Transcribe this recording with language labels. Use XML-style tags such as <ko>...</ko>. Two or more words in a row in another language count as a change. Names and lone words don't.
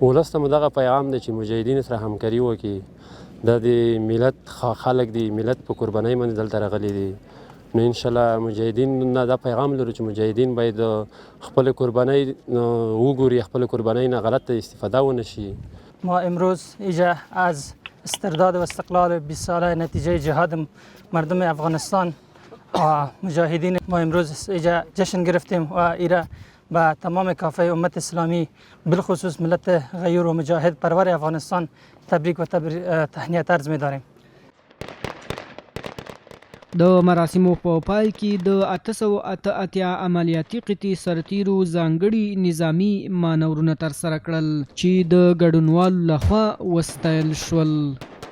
<ps>ولس ته مو دغه پیغام دی چې مجاهدین سره همکاري وکړي. دا د ملت خلک دي، ملت په قربانۍ باندې دلته راغلي دي. نو انشاءالله مجاهدین نه دا پیغام لرو چې مجاهدین باید خپل قربانۍ وګوري، خپل قربانۍ نه غلط استفاده ونه شي.</ps> <fa>ما امروز اینجا از استرداد و استقلال 20 ساله نتیجه جهاد مردم افغانستان و مجاهدین ما امروز اینجا جشن گرفتیم و ایرا به تمام کافه امت اسلامی بالخصوص ملت غیور و مجاهد پرور افغانستان تبریک و تهنیت عرض می‌داریم.</fa> <ps>د مراسمو په پای کې د 888 عملیاتي قطعې سرتیرو ځانګړي نظامي مانورونه ترسره کړل چې د ګډونوالو لخوا وستایل شول.</ps>